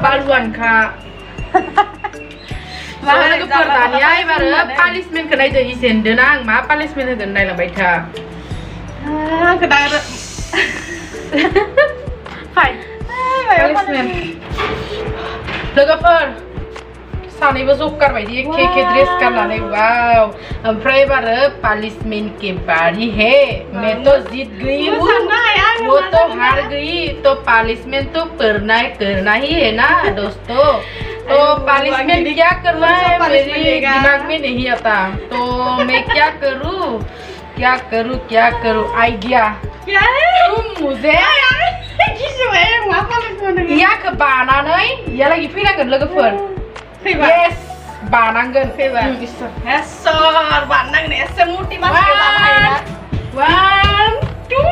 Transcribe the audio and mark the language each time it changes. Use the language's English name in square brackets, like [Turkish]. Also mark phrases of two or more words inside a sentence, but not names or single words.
[Bodo] बालुआनखा लोगोफोर दानिया एबारो पानिशमेन्टखौ नायदो इसेनदोना आं मा पानिशमेन्ट होगोन नायलांबाय था आंखौ दा फाइन पानिशमेन्ट लोगोफोर सानैबो जकार बायदि एखे एखे ड्रेस गाननानै वाव ओमफ्राय एबारो पानिशमेंट के [Hindi] बारी है मैं तो जीत गई हूँ वो तो हार गई तो पानिशमेंट तो करना ही है ना दोस्तों तो पानिशमेंट क्या करना है मेरे दिमाग में नहीं आता तो मैं क्या करूँ आइडिया तुम मुझे [Bodo] याखौ बानानै यालागि फैनांगोन लोगोफोर yes बानांगोन सर बानांगोन एसे मोटिवेशन जानो हायोना 1 2